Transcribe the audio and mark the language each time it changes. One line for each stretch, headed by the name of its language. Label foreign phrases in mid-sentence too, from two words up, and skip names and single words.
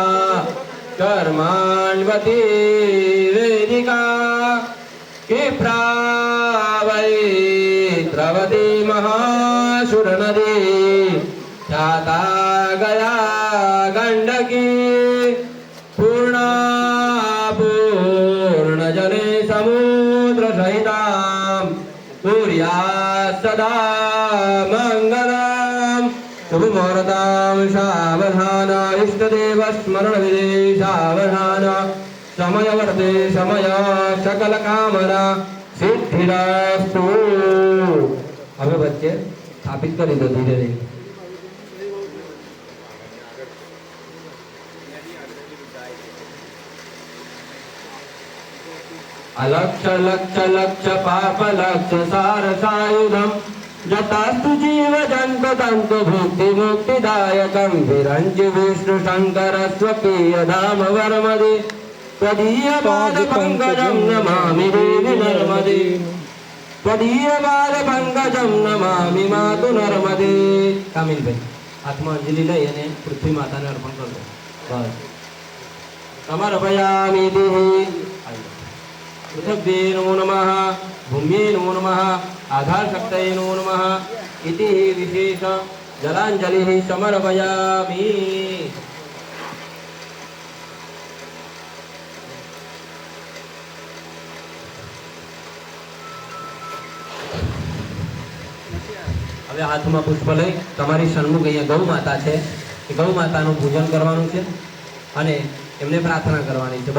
Sanskrit: कर्माण्वती वेदिका क्षिप्रावैत्रवती महासुर नदी ख्याता गया गंडकी पूर्णा पूर्ण जले समुद्र सहितां सूर्या सदा मंगलम् शुभ मुहूर्तां सावधान इष्टदेव स्मरण विधि सावधान समय वर्ते समय सकल कामना सिद्धिरस्तु।
Gujarati: હવે વચ્ચે સ્થાપિત કરી દો ધીરે ધીરે.
Sanskrit: अलक्ष लक्ष लक्ष पाप लक्ष सार सायुधम जतास्तु जीव जंत तंतु भुक्ति मुक्तिदायकं विरंच विष्णु शंकर स्वकीय धाम वर्मदे त्वदीय पाद पंकजं नमामि देवी नर्मदे त्वदीय पाद पंकजं नमामि मातु नर्मदे.
Gujarati: કામિલ ભાઈ હાથમાં અંજલિ લઈ અને પૃથ્વી માતાને અર્પણ કરજો. બસ સમર્પયામિ દેહી.
Sanskrit: पृथ्वी नमो नमः भूम्यै नमो नमः आधार शक्तये नमो नमः इति विशेष जलांजलिः समर्पयामि.
Gujarati: હવે હાથમાં પુષ્પ લઈ તમારી સન્મુખ અહીંયા ગૌ માતા છે એ ગૌ માતાનું પૂજન કરવાનું છે અને એમને પ્રાર્થના કરવાની છે.